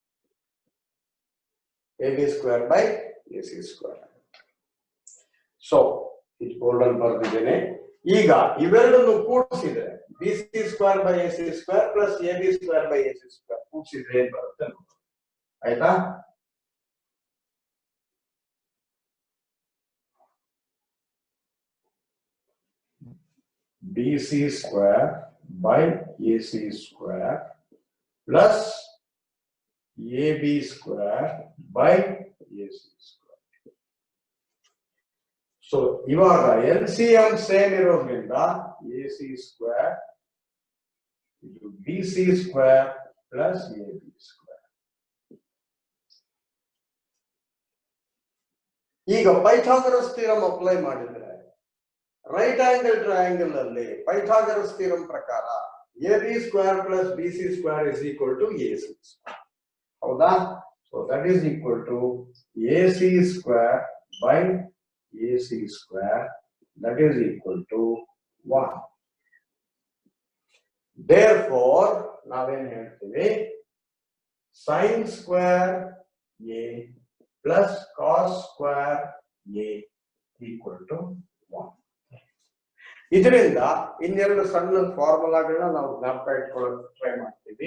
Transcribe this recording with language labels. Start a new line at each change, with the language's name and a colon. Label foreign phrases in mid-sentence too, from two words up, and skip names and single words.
English: A B square by A C square.
Kannada: ಸೊ ಇದು ಬೋರ್ಡಲ್ಲಿ ಬರ್ದಿದ್ದೇನೆ. ಈಗ ಇವೆರಡನ್ನು ಕೂಡಿಸಿದ್ರೆ
English: B C square by A C square plus A B square by A C square
Kannada: ಕೂಡಿಸಿದ್ರೆ ಏನ್ ಬರುತ್ತೆ? ಆಯ್ತಾ?
English: BC square by AC square plus AB square by AC square. So ಇವಾಗ LCM ಸೇಮ್ ಇರೋದ್ರಿಂದ AC square ಇದು BC square plus AB square. ಈಗ Pythagoras theorem apply ಮಾಡಿದ್ರೆ right angle triangle ಅಲ್ಲಿ Pythagoras theorem ಪ್ರಕಾರ A B square plus B C square is equal to A C square.
Kannada: ಹೌದಾ?
English: so that is equal to A C square by A C square that is equal to 1.
Kannada: ದೇರ್ಫೋರ್ ನಾವೇನ್ ಹೇಳ್ತೀವಿ?
English: sin square A plus cos square A equal to 1.
Kannada: ಇದರಿಂದ ಇನ್ನೆರಡು ಸಣ್ಣ ಫಾರ್ಮುಲಾಗಳನ್ನ ನಾವು ಜ್ಞಾಪಕ ಇಟ್ಕೊಳ್ಳೋಕೆ ಟ್ರೈ ಮಾಡ್ತೀವಿ.